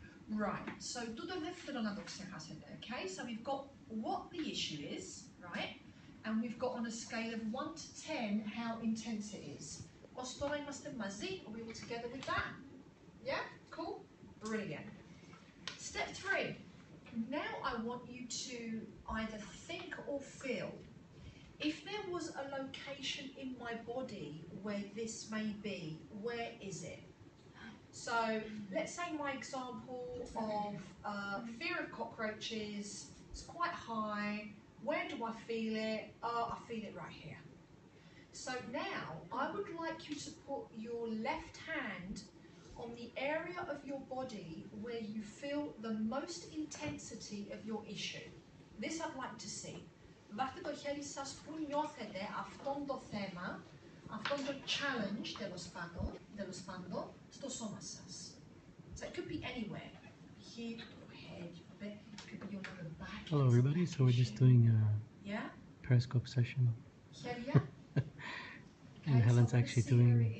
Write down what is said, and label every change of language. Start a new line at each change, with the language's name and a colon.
Greek: Right, so τούτο δεν θέλω να το ξεχάσετε, okay?
English: So we've got what the issue is, right? And we've got on a scale of 1 to 10 how intense it is.
Greek: Ως τώρα είμαστε μαζί,
English: are we all together with that? Yeah, cool, brilliant. Step 3, now I want you to either think or feel, if there was a location in my body where this may be, where is it? So let's say my example of fear of cockroaches, it's quite high. Where do I feel it? Oh, I feel it right here. So now I would like you to put your left hand on the area of your body where you feel the most intensity of your issue. This I'd like to see.
Greek: Βάστε το χέρι σας που νιώθετε αυτόν το θέμα, αυτόν το challenge, τέλος πάντων, στο σώμα σας.
English: So it could be anywhere. Here, your head, it could be your lower back. Hello everybody, so we're just doing a Periscope session.
Greek: Χέρια.
English: And Helen's actually doing